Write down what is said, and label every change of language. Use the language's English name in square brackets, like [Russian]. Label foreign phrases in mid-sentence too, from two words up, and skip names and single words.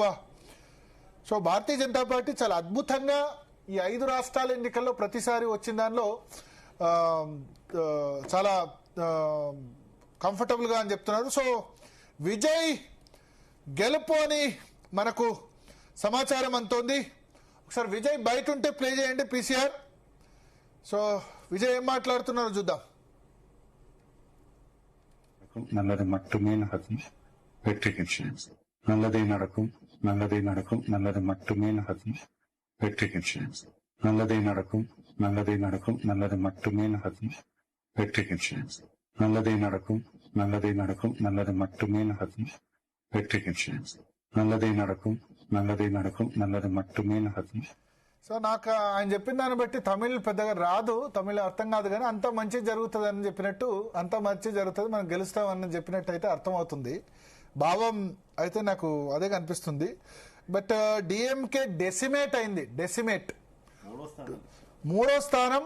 [Telugu] సో భారతీయ జనతా పార్టీ చాలా అద్భుతంగా ఈ 5 రాష్ట్రాల ఎన్నికల్లో ప్రతిసారి వచ్చిన దానిలో చాలా కంఫర్టబుల్ గా అని చెప్తున్నారు. సో విజయ్ గెలుపు అని మనకు సమాచారం అంతోంది. ఒకసారి విజయ్ బయట ఉంటే ప్లే చేయండి పీసీఆర్. సో విజయ్ ఏం మాట్లాడుతున్నారో చూద్దాం. [Tamil] நல்லது மட்டுமே நடக்கும், வெற்றி நிச்சயம். நல்லதே நடக்கும், நல்லதே நடக்கும், நல்லது மட்டுமே நடக்கும், வெற்றி நிச்சயம். நல்லதே நடக்கும், நல்லதே நடக்கும், நல்லது மட்டுமே நடக்கும், வெற்றி நிச்சயம். நல்லதே நடக்கும், நல்லதே நடக்கும், நல்லது மட்டுமே நடக்கும், வெற்றி நிச்சயம். நல்லதே நடக்கும், நல்லதே நடக்கும், நல்லது மட்டுமே நடக்கும். [Telugu] సో నాకు ఆయన చెప్పిన దాన్ని బట్టి తమిళ్ పెద్దగా రాదు, తమిళ అర్థం కాదు, కానీ అంత మంచి జరుగుతుంది అని చెప్పినట్టు, అంత మంచి జరుగుతుంది మనం గెలుస్తామని చెప్పినట్టు అయితే అర్థమవుతుంది. భావం అయితే నాకు అదే కనిపిస్తుంది. బట్ డిఎంకే డెసిమేట్ అయింది, డెసిమేట్ 3వ స్థానం.